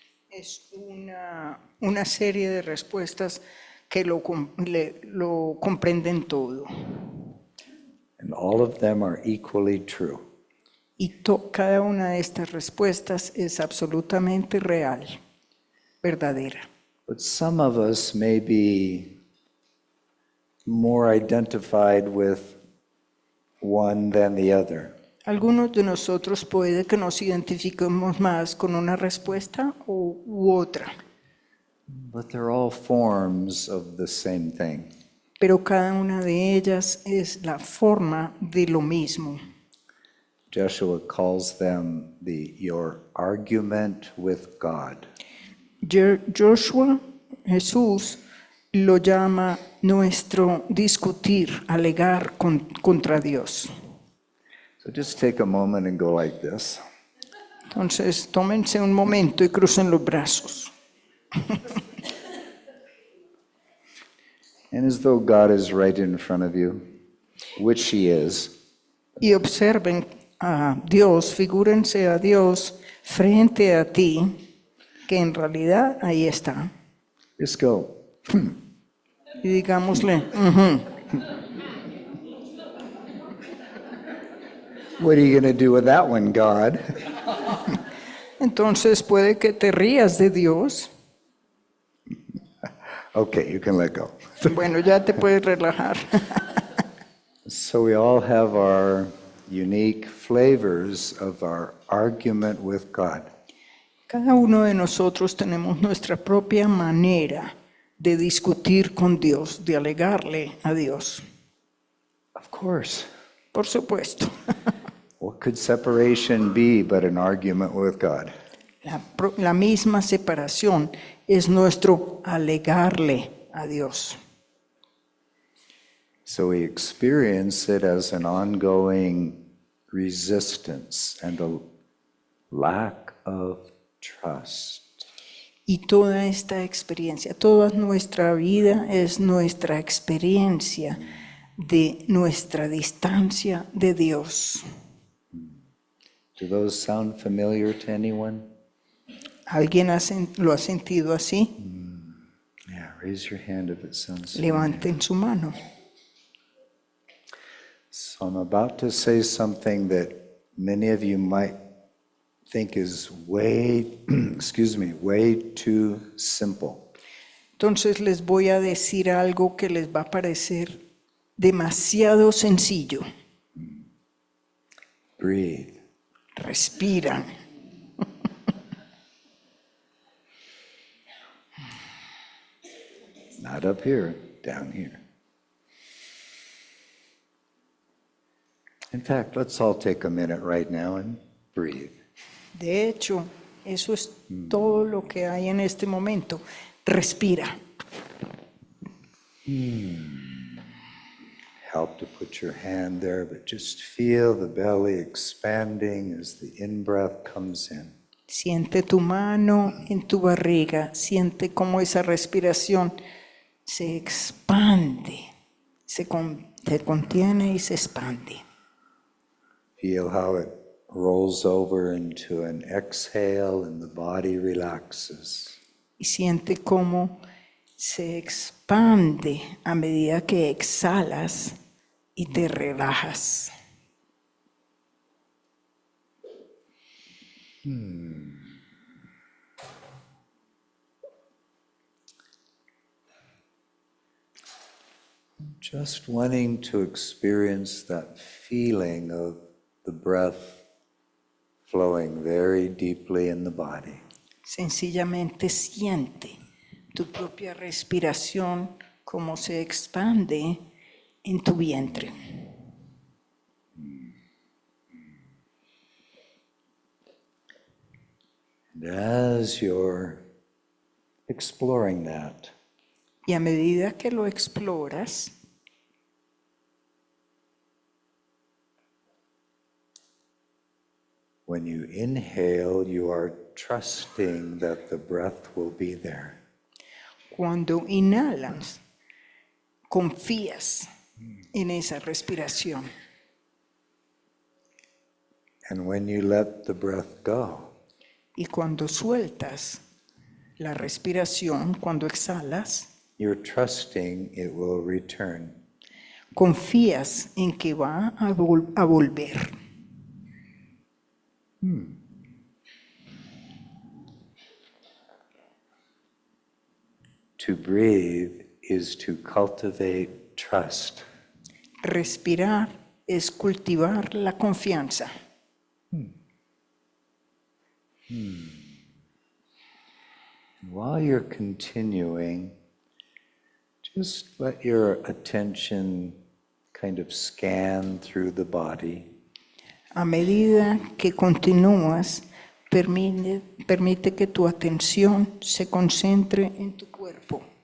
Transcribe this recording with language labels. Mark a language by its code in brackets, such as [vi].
[es] Es una serie de respuestas que lo comprenden todo. [en] And all of them are equally true. [es] Y cada una de estas respuestas es absolutamente real, verdadera. [en] But some of us may be more identified with one than the other. [es] Algunos de nosotros puede que nos identifiquemos más con una respuesta u otra, [en] But they're all forms of the same thing. [es] pero cada una de ellas es la forma de lo mismo. [en] Joshua calls them your argument with God. [es] Joshua, Jesús, lo llama nuestro discutir, alegar contra Dios. [en] So just take a moment and go like this. [es] Entonces, tómense un momento y crucen los brazos. [en] And as though God is right in front of you, which He is, [es] Y observen a Dios, figúrense a Dios frente a ti, que en realidad ahí está. [en] just go, [es] Y digámosle, [en] what are you going to do with that one, God? [es] entonces puede que te rías de Dios. [en] Okay, you can let go. [es] Bueno, ya te puedes relajar. [en] So we all have our unique flavors of our argument with God. [es] Cada uno de nosotros tenemos nuestra propia manera de discutir con Dios, de alegarle a Dios. [en] Of course. [es] Por supuesto. [en] What could separation be but an argument with God? [es] La misma separación es nuestro alegarle a Dios. [en] So we experience it as an ongoing resistance and a lack of trust. [es] Y toda esta experiencia, toda nuestra vida es nuestra experiencia de nuestra distancia de Dios. [en] Do those sound familiar to anyone? [es] ¿Alguien lo ha sentido así? [en] Yeah, raise your hand if it sounds familiar. [es] Levanten su mano. [en] So I'm about to say something that many of you might think is way, way too simple. [es] Entonces les voy a decir algo que les va a parecer demasiado sencillo. [en] Breathe. [es] Respiran. [en] Not up here, down here. In fact, let's all take a minute right now and breathe. [es] De hecho, eso es todo lo que hay en este momento. Respira. [en] Help to put your hand there, but just feel the belly expanding as the in-breath comes in. [es] Siente tu mano en tu barriga. Siente cómo esa respiración se expande. Se contiene y se expande. [en] Feel how it rolls over into an exhale and the body relaxes. [es] Y siente cómo se expande a medida que exhalas y te relajas. [en] Just wanting to experience that feeling of the breath flowing very deeply in the body. [es] Sencillamente siente tu propia respiración como se expande en tu vientre. [en] And as you're exploring that, [es] Y a medida que lo exploras, [en] when you inhale, you are trusting that the breath will be there. [es] cuando inhalas, confías en esa respiración. [en] And when you let the breath go, [es] Y cuando sueltas la respiración, cuando exhalas, [en] you're trusting it will return. [es] confías en que va a volver. [en] To breathe is to cultivate trust. [es] Respirar es cultivar la confianza. [en] While you're continuing, just let your attention kind of scan through the body. [es] A medida que continúas, permite que tu atención se concentre en tu cuerpo.